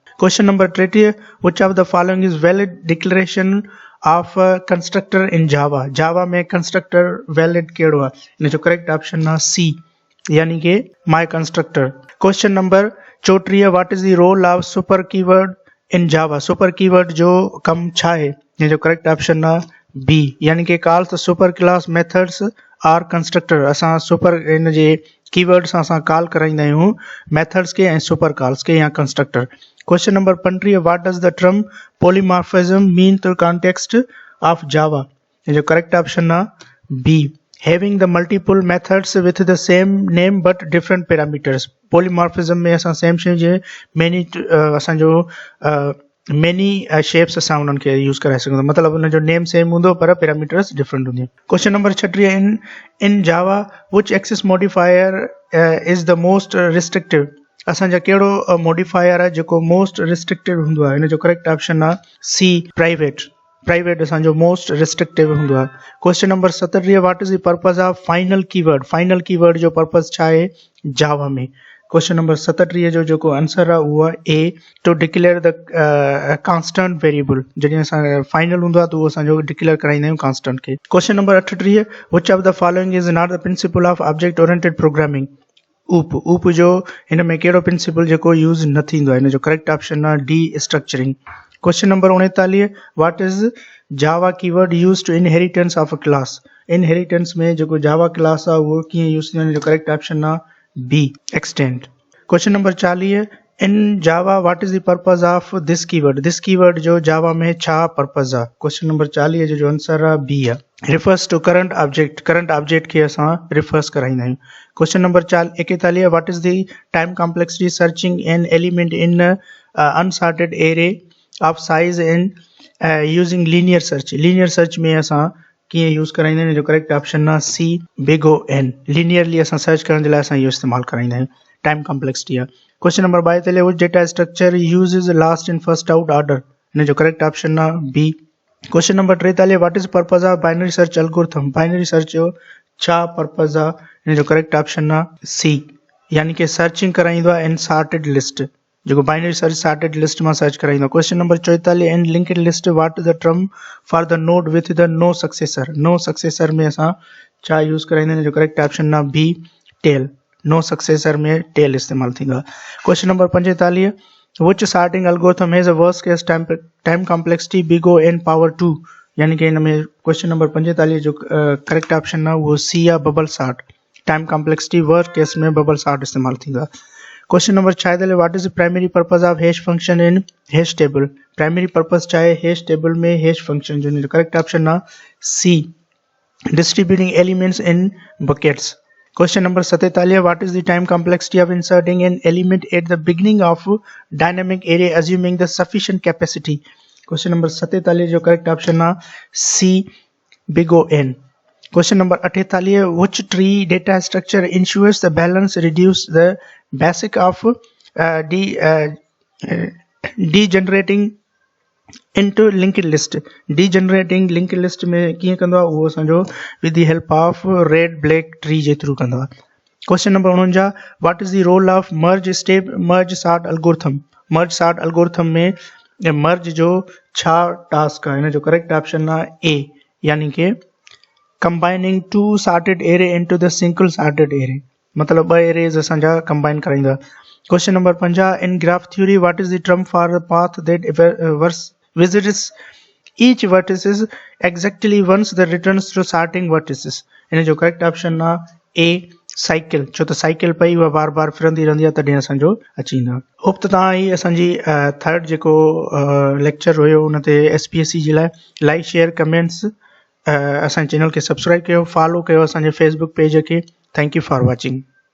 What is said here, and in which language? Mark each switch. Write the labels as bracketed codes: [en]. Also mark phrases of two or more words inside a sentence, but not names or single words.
[en] question number 30 which of the following is valid declaration of a constructor in जावा [sd] में constructor valid कहिड़ो आहे इन जो [en] correct option [sd] आहे सी यानी कि [en] my constructor। question number 34 what is the role of super keyword in [sd] जावा [en] super keyword [sd] जो कम छा आहे इन जो [en] correct option [sd] आहे बी यानी कि [en] calls the super class methods or constructor [sd] असां सुपर इन जे कीवर्ड सां असां कॉल कराईंदा आहियूं मेथड्स के ऐं [en] super calls [sd] के या कंस्ट्रक्टर। [en] question number 35 what does the term polymorphism mean to context of Java [sd] इन जो [en] correct option आहे बी having the multiple methods with the same name but different parameters [sd] पॉलीमॉर्फिज्म में असां सेम शइ जे मेनी असांजो मेनी शेप्स असां उन्हनि खे यूज़ कराए सघूं था मतिलबु उनजो नेम सेम हूंदो पर पैरामीटर्स डिफरेंट हूंदियूं। [en] question number 36 in Java which access modifier is the most restrictive [sd] असांजा कहिड़ो मॉडिफायर आहे जेको [en] most restricted [sd] हूंदो आहे इन जो [en] correct option [sd] आहे सी प्राइवेट असांजो [en] most restrictive [sd] हूंदो आहे। [en] question number 37 what is the purpose of final keyword [sd] जो पर्पस छा आहे जावा में। [en] question number [sd] 37 जो जेको आंसर आहे उहो आहे ए [en] to declare the constant variable [sd] जॾहिं असां फाइनल हूंदो आहे त उहो असांजो डिक्लेयर कराईंदा आहियूं कांस्टेंट खे। [en] question number 38 which of the following is not the principle of object oriented programming [sd] ऊप जो हिन में कहिड़ो प्रिंसिपल जेको यूज़ न थींदो आहे इन जो [en] correct option [sd] आहे डी स्ट्रक्चरिंग। [en] question number 39 what is Java keyword use to inheritance of a class [sd] इनहेरिटेंस में जेको [en] Java class [sd] आहे उहो कीअं यूज़ थींदो आहे इन जो [en] correct option [sd] आहे बी एक्सटेंड। [en] question number 40 in Java what is the purpose of this keyword [sd] जो जावा में छा पर्पस आहे। [en] question number [sd] 40 जो आंसर आहे बी आहे [en] refers to current object [sd] खे असां रिफर्स कराईंदा आहियूं। [en] question number 41 what is the time complexity searching an element in unsorted array of size in using linear search [sd] में असां कीअं यूज़ कराईंदा आहियूं जो [en] correct option [sd] आहे [en] C big O N [sd] लीनियरली असां सर्च करण जे लाइ असां इहो इस्तेमालु कराईंदा आहियूं [en] time complexity [sd] आहे। [en] question number 42 which data structure use is last in first out order [sd] इन जो [en] correct option [sd] आहे बी। [en] question number 43 what is purpose of binary search algorithm binary search [sd] जो छा पर्पस आहे इन जो [en] correct option [sd] आहे सी यानी कि सर्चिंग कराईंदो आहे [en] in sorted list [sd] जेको [en] binary search sorted list [sd] में सर्च कराईंदो। [en] question number 44 in linked list what the term for the node with the no successor [sd] में असां छा यूज़ कराईंदा आहियूं जो [en] correct option [sd] आहे [en] B tail no successor [sd] में टेल इस्तेमालु थींदो आहे। [en] question number 45 which sorting algorithm has a worst case time complexity big O N power 2 [sd] यानी कि इन में [en] question number [sd] 45 जो [en] correct option [sd] आहे उहो सी आहे [en] bubble sort time complexity worst case [sd] में [en] bubble sort [sd] इस्तेमालु थींदो आहे। [en] question number 46 what is the primary purpose of hash function in hash table primary purpose [sd] चाहे हैश टेबल में [en] hash function [sd] जो करेक्ट ऑप्शन आहे [en] सी distributing elements in buckets. Question number 47, what is the time complexity of inserting an element at the beginning of dynamic array assuming the sufficient capacity? Question number 47 जो correct option है C big O N. Question number 48, which tree data structure ensures the balance reduce the basic of degenerating into linked list. [sd] Degenerating linked list में कीअं कंदो आहे उहो असांजो [en] with the help of red black tree [sd] जे थ्रू कंदो आहे. [en] Question number 49, what is the role of merge sort algorithm? merge sort algorithm [sd] में merge जो छा टास्क आहे, हिन जो [en] correct option [sd] आहे A, यानी कि [en] combining two sorted array into the single sorted array, [sd] मतलब ॿ arrays असांजा combine कराईंदा. [en] Question number 50, in graph theory what is the term for the path that visits each vertices exactly once the returns to starting vertices? [sd] हिन जो [en] correct option [sd] आहे A साइकिल, छो त साइकिल पई उहा बार बार फिरंदी रहंदी आहे तॾहिं असांजो अची वेंदो आहे. होप त तव्हां ही असांजी [en] third [sd] जेको लेक्चर हुयो उन ते SPSC जे लाइ [en] like share comments [sd] असांजे चैनल खे सब्सक्राइब कयो, फॉलो कयो असांजे फेसबुक पेज खे. [en] थैंक यू फॉर वॉचिंग.